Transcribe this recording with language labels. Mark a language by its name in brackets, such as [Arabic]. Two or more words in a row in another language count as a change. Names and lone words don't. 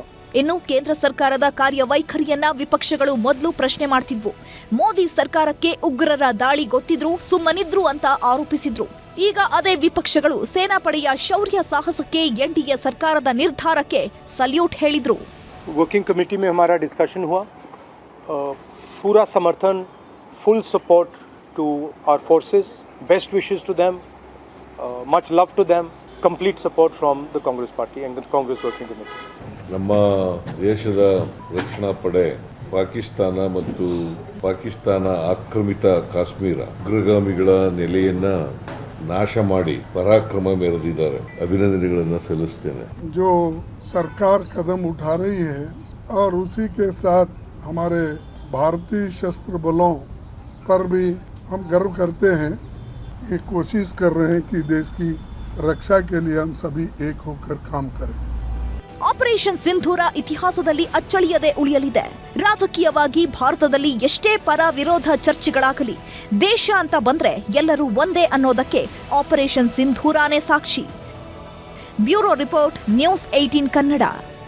[Kannada] ಇನ್ನು ಕೇಂದ್ರ ಸರ್ಕಾರದ ಕಾರ್ಯವೈಖರಿಯನ್ನ ವಿಪಕ್ಷಗಳು ಮೊದಲು ಪ್ರಶ್ನೆ ಮಾಡ್ತಿದ್ವು. ಮೋದಿ ಸರ್ಕಾರಕ್ಕೆ ಉಗ್ರರ ದಾಳಿ ಗೊತ್ತಿದ್ರು ಸುಮ್ಮನಿದ್ರು ಅಂತ ಆರೋಪಿಸಿದ್ರು. ಈಗ ಅದೇ ವಿಪಕ್ಷಗಳು ಸೇನಾಪಡೆಯ ಶೌರ್ಯ ಸಾಹಸಕ್ಕೆ ಎನ್ಡಿಎ ಸರ್ಕಾರದ ನಿರ್ಧಾರಕ್ಕೆ ಸಲ್ಯೂಟ್ ಹೇಳಿದ್ರು. [English] working committee [Hindi] में हमारा डिस्कशन हुआ. पूरा समर्थन, [English] full support to our forces, best wishes to them, much love to them, complete support from the Congress party and the Congress working committee. [Kannada] ನಮ್ಮ ದೇಶದ ರಕ್ಷಣಾ ಪಡೆ ಪಾಕಿಸ್ತಾನ ಮತ್ತು ಪಾಕಿಸ್ತಾನ ಆಕ್ರಮಿತ ಕಾಶ್ಮೀರ ಉಗ್ರಗಾಮಿಗಳ ನೆಲೆಯನ್ನ ನಾಶ ಮಾಡಿ ಪರಾಕ್ರಮ ಮೆರೆದಿದ್ದಾರೆ. ಅಭಿನಂದನೆಗಳನ್ನು ಸಲ್ಲಿಸುತ್ತೇನೆ. [Hindi] जो सरकार कदम उठा रही है और उसी के साथ हमारे भारतीय शस्त्र बलों पर भी हम गर्व करते हैं. ये कोशिश कर रहे हैं कि देश की रक्षा के लिए हम सभी एक होकर काम करें. [Kannada] ಆಪರೇಷನ್ ಸಿಂಧೂರ ಇತಿಹಾಸದಲ್ಲಿ ಅಚ್ಚಳಿಯದೆ ಉಳಿಯಲಿದೆ. ರಾಜಕೀಯವಾಗಿ ಭಾರತದಲ್ಲಿ ಎಷ್ಟೇ ಪರ ವಿರೋಧ ಚರ್ಚೆಗಳಾಗಲಿ, ದೇಶ ಅಂತ ಬಂದ್ರೆ ಎಲ್ಲರೂ ಒಂದೇ ಅನ್ನೋದಕ್ಕೆ ಆಪರೇಷನ್ ಸಿಂಧೂರಾನೇ ಸಾಕ್ಷಿ. [English] bureau report, [Kannada] ನ್ಯೂಸ್ 18 ಕನ್ನಡ.